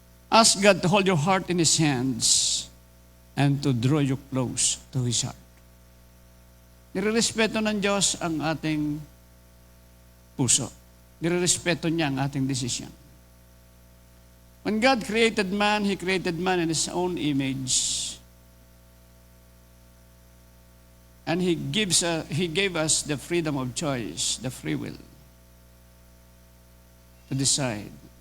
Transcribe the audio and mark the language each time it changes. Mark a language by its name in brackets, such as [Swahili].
[English] Ask God to hold your heart in His hands and to draw you close to His heart. [Filipino] Nirerespeto ng Diyos ang ating puso. Nirerespeto niya ang ating desisyon. [English] When God created man, He created man in His own image. And He gave us the freedom of choice, the free will, to decide.